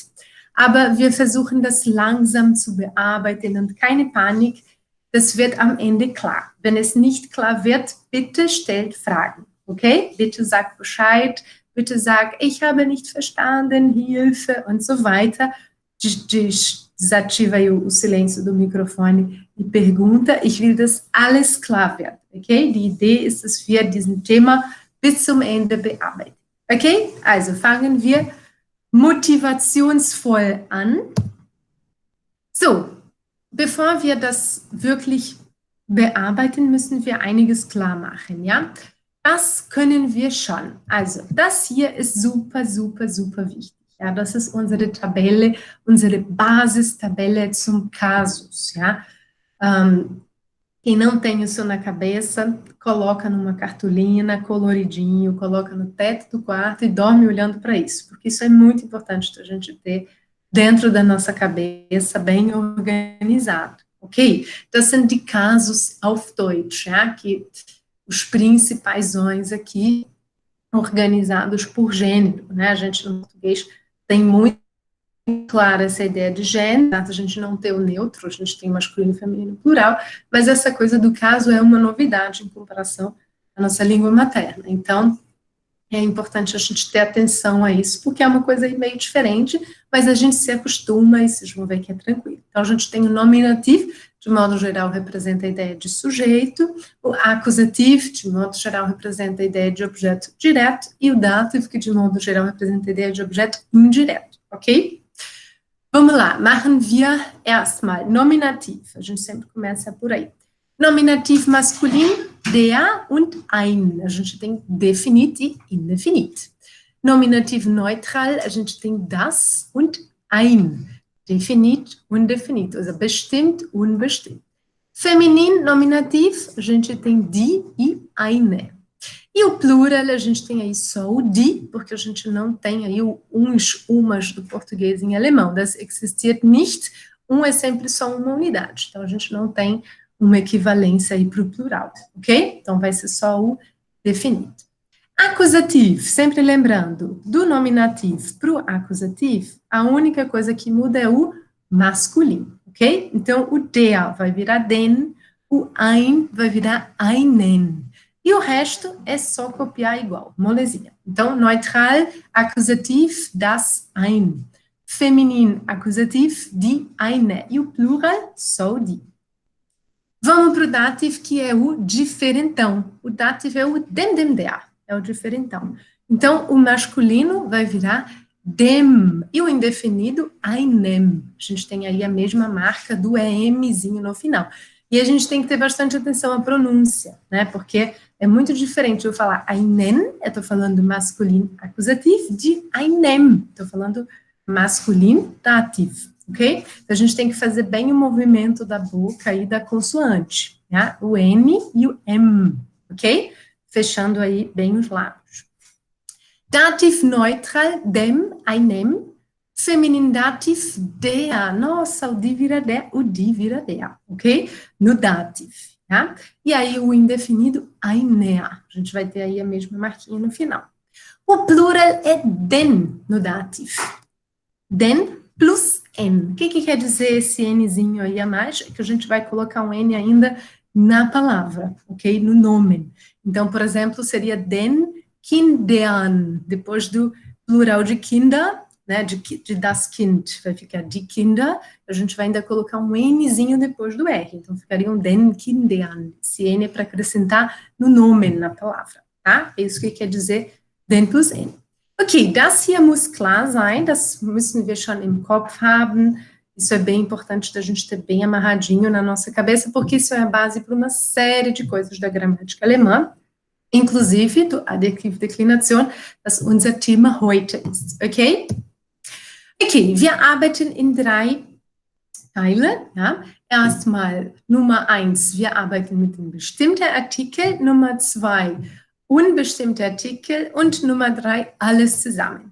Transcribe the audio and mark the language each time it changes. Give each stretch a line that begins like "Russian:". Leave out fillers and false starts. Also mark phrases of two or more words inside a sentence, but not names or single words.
German: Aber wir versuchen das langsam zu bearbeiten und keine Panik, das wird am Ende klar. Wenn es nicht klar wird, bitte stellt Fragen, okay? Bitte sagt Bescheid, bitte sagt, ich habe nicht verstanden, Hilfe und so weiter.
Portuguese: Desativa aí o silêncio do microfone e pergunta.
German: Ich will, dass alles klar wird, okay? Die Idee ist, dass wir diesen Thema bis zum Ende bearbeiten, okay? Also fangen wir motivationsvoll an. So, bevor wir das wirklich bearbeiten, müssen wir einiges klar machen, ja? Das können wir schon. Also, das hier ist super, super, super wichtig. Ja, das ist unsere Tabelle, unsere Basistabelle zum Casus, ja.
Portuguese: Quem não tem isso na cabeça, coloca numa cartolina, coloridinho, coloca no teto do quarto e dorme olhando para isso, porque isso é muito importante a gente ter dentro da nossa cabeça, bem organizado, ok?
German: Das sind die Casus auf Deutsch, ja,
Portuguese: que os principais aqui, organizados por gênero, né? A gente no português tem muito clara essa ideia de gênero, a gente não tem o neutro, a gente tem masculino, feminino, plural, mas essa coisa do caso é uma novidade em comparação à nossa língua materna. Então, é importante a gente ter atenção a isso, porque é uma coisa meio diferente, mas a gente se acostuma e vocês vão ver que é tranquilo. Então, a gente tem o nominativo, de modo geral, representa a ideia de sujeito, o acusativo, de modo geral, representa a ideia de objeto direto, e o dativo, que de modo geral representa a ideia de objeto indireto, ok? Vamos lá,
German: machen wir erstmal Nominativ.
Portuguese: A gente sempre começa por aí.
German: Nominativ masculino, der und ein.
Portuguese: A gente tem definit e indefinit. Nominativ neutral, a gente tem
German: das und ein. Definit, undefinit. Also bestimmt, unbestimmt.
Portuguese: Feminin, nominativ, a gente tem die e eine. E o plural, a gente tem aí só o die, porque a gente não tem aí o uns, umas do português em alemão.
German: Das existiert nicht.
Portuguese: É sempre só uma unidade. Então, a gente não tem uma equivalência aí para o plural, ok? Então, vai ser só o definido. Acusativo, sempre lembrando, do nominativo para o acusativo, a única coisa que muda é o masculino, ok? Então, o der vai virar den, o ein vai virar einen. E o resto é só copiar igual, molezinha. Então, neutral, acusativo,
German: das ein.
Portuguese: Feminin, acusativo,
German: die eine.
Portuguese: E o plural, só o die. Vamos para o dativo, que é o diferentão. O dativo é o dem, der, é o diferentão. Então, o masculino vai virar dem, e o indefinido, einem. A gente tem aí a mesma marca do emzinho no final. E a gente tem que ter bastante atenção à pronúncia, né, porque é muito diferente eu falar einen, eu estou falando masculino acusativo, de einem, estou falando masculino dativo. Ok? Então, a gente tem que fazer bem o movimento da boca e da consoante, tá? O N e o M, ok? Fechando aí bem os lábios.
German: Dativ neutral, dem, einem. Feminin dativ, der.
Portuguese: Nossa, o die vira der, o die vira der, ok? No dativ, tá? E aí o indefinido, eine. A gente vai ter aí a mesma marquinha no final. O plural é den no dativ.
German: Den plus N.
Portuguese: O que quer dizer esse Nzinho aí a mais? É que a gente vai colocar um N ainda na palavra, ok? No nome. Então, por exemplo, seria
German: den Kindern.
Portuguese: Depois do plural de Kinder, né, de
German: das Kind,
Portuguese: vai ficar
German: die Kinder,
Portuguese: a gente vai ainda colocar um Nzinho depois do R. Então, ficariam
German: den Kindern.
Portuguese: Esse N é para acrescentar no nome, na palavra, tá? É isso que quer dizer
German: den plus N. Okay, das hier muss klar sein, das müssen wir schon im Kopf haben.
Portuguese: Isso é bem importante da gente ter bem amarradinho na nossa cabeça, porque isso é a base para uma série de coisas da gramática alemã, inclusive do Adjektivdeklination,
German: das unser Thema heute ist, okay? Okay, wir arbeiten in 3 Teile, ja. Erstmal Nummer 1, wir arbeiten mit dem bestimmten Artikel, Nummer 2, unbestimmte Artikel und Nummer 3, alles zusammen.